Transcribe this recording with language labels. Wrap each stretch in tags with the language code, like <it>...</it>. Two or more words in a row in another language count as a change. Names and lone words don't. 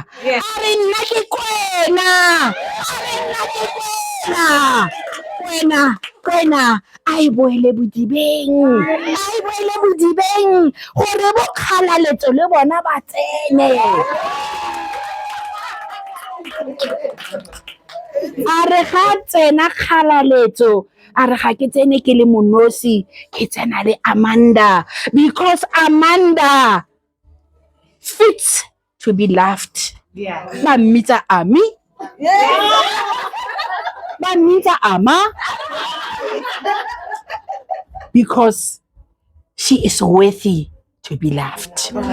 <tn>A re nna ke kwena a e boele bodibeng gore bokgalaletso le bona ba tsene. A re ga tsena kgalaletso, a re ga ke tsene ke le monosi, ke tsena le Amanda,</tn> <en>because Amanda fits to be loved.</en> <tn>Ba mmitsa Ami, ba mmitsa Ama,</tn> <en>because she is worthy to be loved.</en>